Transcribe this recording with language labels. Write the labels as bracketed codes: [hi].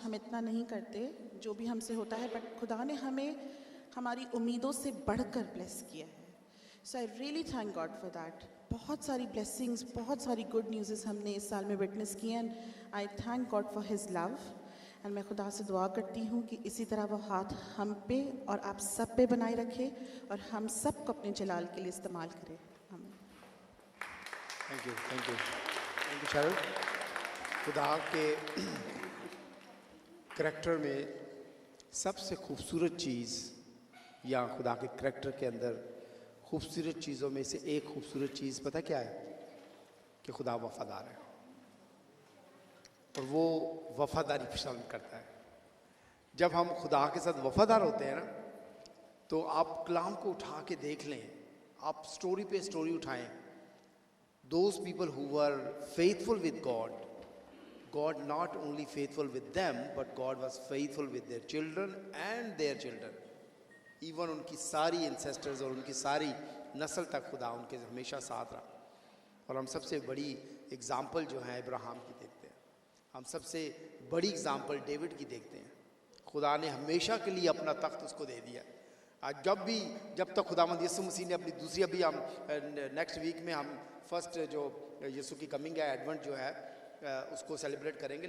[hi] हम इतना नहीं करते जो भी हमसे होता है, but खुदा ने हमें हमारी उम्मीदों से बढ़कर bless किया है. [en] So I really thank God for that. [hi] बहुत सारी blessings, बहुत सारी good news हमने इस साल में witness किए, [en] and I thank God for His love. [hi] And मैं खुदा से दुआ करती हूँ कि इसी तरह वो हाथ हम पे और आप सब पे बनाए रखे और हम सब को अपने जलाल के लिए इस्तेमाल करें. आमीन. [en] Thank you Sharul. [hi] खुदा के करैक्टर में सबसे खूबसूरत चीज़, या खुदा के करैक्टर के अंदर खूबसूरत चीज़ों में से एक खूबसूरत चीज़ पता क्या है? कि खुदा वफादार है और वो वफादारी पसंद करता है। जब हम खुदा के साथ वफादार होते हैं ना, तो आप कलाम को उठा के देख लें, आप स्टोरी पे स्टोरी उठाएं। [en] Those people who were faithful with God, God not only faithful with them, but God was faithful with their children and their children. [hi] Even उनकी सारी ancestors और उनकी सारी नस्ल तक खुदा उनके हमेशा साथ रहा। और हम सबसे बड़ी एग्ज़ाम्पल जो है इब्राहिम की देखते हैं, हम सबसे बड़ी एग्ज़ाम्पल डेविड की देखते हैं। खुदा ने हमेशा के लिए अपना तख्त उसको दे दिया। आज जब तक खुदावंद यीशु मसीह ने अपनी दूसरी, अभी हम नेक्स्ट वीक में हम फर्स्ट जो यीशु की कमिंग है, एडवेंट जो है, उसको सेलिब्रेट करेंगे।